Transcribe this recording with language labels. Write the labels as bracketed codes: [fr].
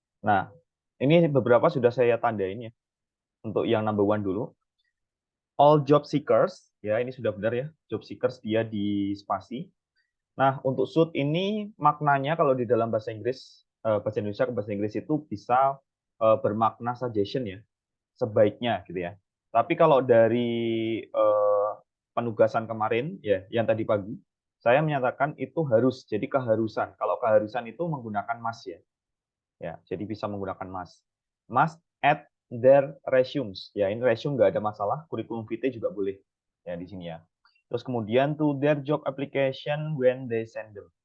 [id] Nah, ini beberapa sudah saya tandain ya. Untuk yang number one dulu. [en] All job seekers, [id] ya ini sudah benar ya. Job seekers dia di spasi. Nah, untuk should ini maknanya kalau di dalam bahasa Inggris, bahasa Indonesia ke bahasa Inggris itu bisa bermakna suggestion ya, sebaiknya gitu ya. Tapi kalau dari penugasan kemarin ya, yang tadi pagi, saya menyatakan itu harus, jadi keharusan. Kalau keharusan itu menggunakan must ya. Ya, jadi bisa menggunakan must. [en] Must add their resumes. [id] Ya, ini resume nggak ada masalah, kurikulum vitae juga boleh. Ya, di sini ya. Terus kemudian [en] to their job application when they send them.